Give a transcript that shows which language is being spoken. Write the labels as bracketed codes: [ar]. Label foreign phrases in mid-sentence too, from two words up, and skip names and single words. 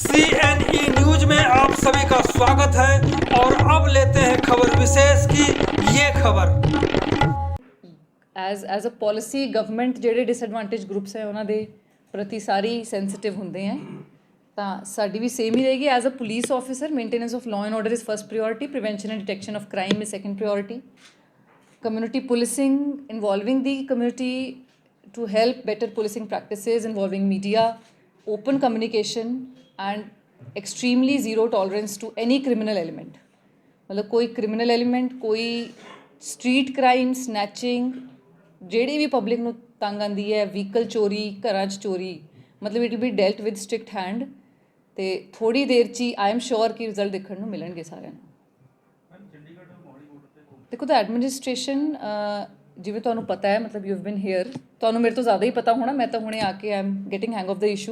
[hi] CNE न्यूज में आप सभी का स्वागत है और अब लेते हैं खबर विशेष की ये खबर। [en] as a policy government [pa] ਜਿਹੜੇ [en] disadvantage groups [pa] ਹੈ ਉਹਨਾਂ ਦੇ ਪ੍ਰਤੀ ਸਾਰੀ ਸੈਂਸਿਟਿਵ ਹੁੰਦੇ ਹੈ ਤਾਂ ਸਾਡੀ ਵੀ ਸੇਮ ਹੀ ਰਹੇਗੀ। [en] as a police officer maintenance of law and order is first priority, prevention and detection of crime is second priority, community policing involving the community to help better policing practices involving media, open communication and extremely zero tolerance to any criminal element। [hi] मतलब कोई [en] criminal element, [hi] कोई [en] street crime, [hi] snatching, [pa] ਜਿਹੜੀ ਵੀ ਪਬਲਿਕ ਨੂੰ ਤੰਗ ਆਉਂਦੀ ਹੈ, ਵਹੀਕਲ ਚੋਰੀ, ਘਰਾਂ 'ਚ ਚੋਰੀ, ਮਤਲਬ [en] it will be dealt with strict hand. [pa] ਅਤੇ ਥੋੜ੍ਹੀ ਦੇਰ 'ਚ ਹੀ [en] I am sure [pa] ਕਿ ਰਿਜ਼ਲਟ ਦੇਖਣ ਨੂੰ ਮਿਲਣਗੇ ਸਾਰਿਆਂ ਨੂੰ। ਦੇਖੋ ਤਾਂ ਐਡਮਿਨਿਸਟ੍ਰੇਸ਼ਨ ਜਿਵੇਂ ਤੁਹਾਨੂੰ ਪਤਾ ਹੈ, ਮਤਲਬ [en] you have been here, [pa] ਤੁਹਾਨੂੰ ਮੇਰੇ ਤੋਂ ਜ਼ਿਆਦਾ ਹੀ ਪਤਾ ਹੋਣਾ, ਮੈਂ ਤਾਂ ਹੁਣੇ ਆ ਕੇ [en] I am getting hang of the issue.